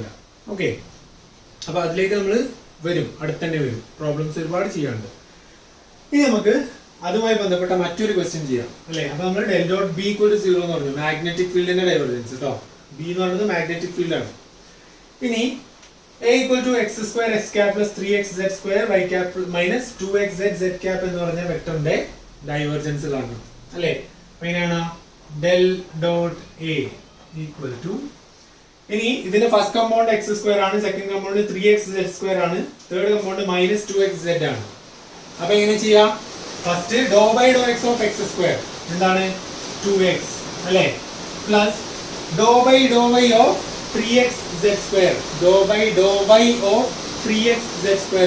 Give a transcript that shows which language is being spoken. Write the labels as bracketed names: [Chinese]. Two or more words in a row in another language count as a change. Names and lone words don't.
[Malayalam] ഓക്കെ, അപ്പൊ അതിലേക്ക് നമ്മൾ വരും, അടുത്തന്നെ വരും. പ്രോബ്ലംസ് ഒരുപാട് ചെയ്യാനുണ്ട്. ഇനി നമുക്ക് അതുമായി ബന്ധപ്പെട്ട മറ്റൊരു ക്വസ്റ്റ്യൻ ചെയ്യാം അല്ലെ. അപ്പൊ നമ്മൾ [English] del dot b equal to 0 [Malayalam] എന്ന് പറഞ്ഞു, മാഗ്നറ്റിക് ഫീൽഡിന്റെ ഡൈവേർജൻസ് കേട്ടോ. ബി എന്ന് പറയുന്നത് [English] magnetic field [Malayalam] ആണ്. [English] ഇനി a equal to x square x cap plus 3x z square y cap minus 2x z z cap [Malayalam] എന്ന് പറഞ്ഞ വെക്ടറിന്റെ ഡൈവേർജൻസ് കാണണം അല്ലേ. എങ്ങനെയാണ്, [English] del dot a equal to, [Malayalam] ഇനി ഇതിന്റെ [English] first compound x square [Malayalam] ആണ്, [English] second compound 3x z square [Malayalam] ആണ്, [English] third compound minus 2x z [Malayalam] ആണ്. അപ്പൊ എങ്ങനെ ചെയ്യാം, [English] first do by do x of x square [Malayalam] എന്താണ് 2x അല്ലേ, [English] plus do by do y of 3x z square, do by do y of 3x z square.